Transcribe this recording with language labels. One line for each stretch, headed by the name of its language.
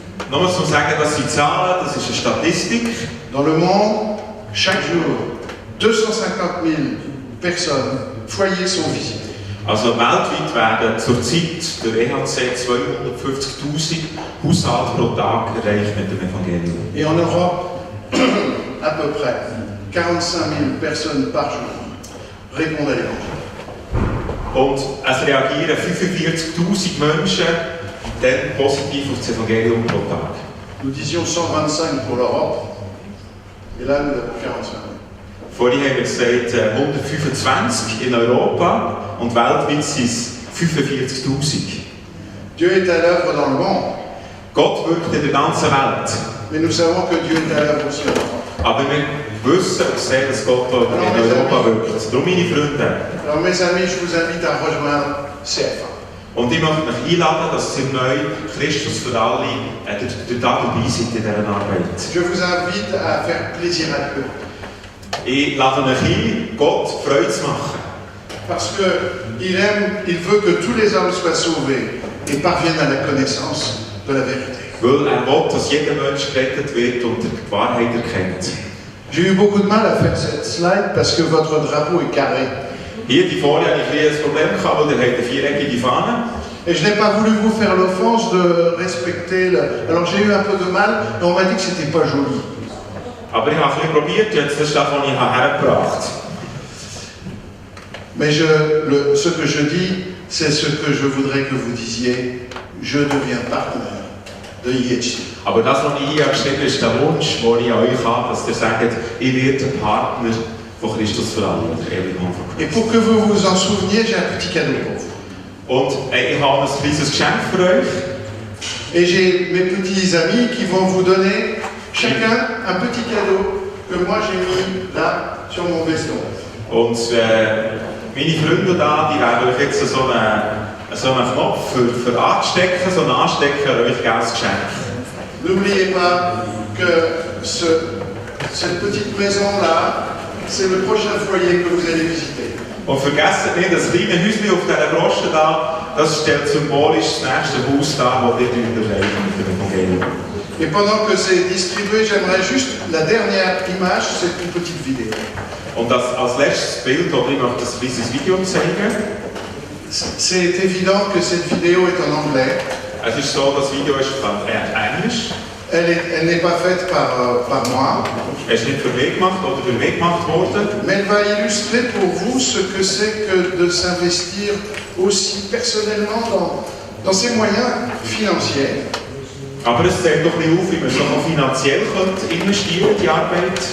German: Nur zu sagen, das sind Zahlen, das ist eine Statistik.
French: Dans le monde, chaque jour, 250 000 personnes, foyers sont visités.
German: Also weltweit werden zurzeit durch EHC 250.000 Haushalte pro Tag erreicht mit dem Evangelium.
French: Et en Europe, à peu près 45 000 personnes par jour répondent à l'évangile.
German: Und es reagieren 45.000 Menschen dann positiv auf das Evangelium pro Tag.
French: Nous disions 125 pour l'Europe, et là nous avons 45 000.
German: Vorhin haben wir gesagt 125 in Europa und weltweit sind es 45'000.
French: Dieu est à l'œuvre dans le monde,
German: Gott wirkt in der ganzen Welt.
French: mais nous savons que Dieu est à l'œuvre aussi en Europe.
German: Aber wir wissen und sehen, dass Gott in Europa wirkt. Darum, meine Freunde,
French: Alors mes amis, je vous invite à rejoindre CF1.
German: und ich möchte mich einladen, dass ihr neu Christus für alle dabei seid in dieser Arbeit.
French: Je vous invite à faire plaisir à Dieu.
German: Ich lade euch ein, Gott Freude zu machen.
French: Parce qu'il aime, il veut que tous les hommes soient sauvés et parviennent à la connaissance de la vérité.
German: Weil will, dass jeder Mensch gerettet wird und die Wahrheit erkennt.
French: J'ai eu beaucoup de mal à faire cette slide parce que votre drapeau est carré.
German: Hier, die Folie, hatte ich ein Problem gehabt, weil ihr habt eine viereckige Fahne.
French: Et je n'ai pas voulu vous faire l'offense de respecter le... Alors j'ai eu un peu de mal, mais on m'a dit que c'était pas joli.
German: Aber ich habe ein bisschen probiert, jetzt das ist das, was ich hergebracht habe.
French: Mais ce que je dis, c'est ce que je voudrais que vous disiez. Je deviens partenaire de IHC.
German: Aber das, was ich hier geschrieben habe, ist der Wunsch, den ich an euch habe, dass ihr sagt, ich werde Partner von Christus für alle, der Ewigkeit von
French: Et pour que vous vous en souveniez, j'ai un petit cadeau pour vous.
German: Und ich habe ein kleines Geschenk für euch.
French: Et j'ai mes petits amis qui vont vous donner chacun un petit cadeau que moi j'ai mis là sur mon veston.
German: Und meine Freunde da, die werden euch jetzt so einen Knopf für anstecken, so einen Anstecker, euch geiles Geschenk.
French: N'oubliez pas que cette petite maison-là, c'est le prochain foyer que vous allez visiter.
German: Und vergesst nicht, das kleine Häuschen auf dieser Brosche da, das stellt symbolisch das nächste Haus dar, das ihr erreichen mit dem Evangelium.
French: Et pendant que c'est distribué, j'aimerais juste la dernière image, c'est une petite vidéo.
German: Und das als letztes Bild, oder ich möchte ein kleines Video zeigen.
French: C'est évident que cette vidéo est en anglais.
German: Es ist so, das Video ist von Englisch.
French: Elle n'est pas faite par moi.
German: Es ist nicht für mich gemacht oder für mich gemacht worden.
French: Mais elle va illustrer pour vous ce que c'est que de s'investir aussi personnellement dans ses moyens financiers.
German: Aber es zeigt doch ein bisschen auf, wie man so finanziell investieren könnte in die Arbeit.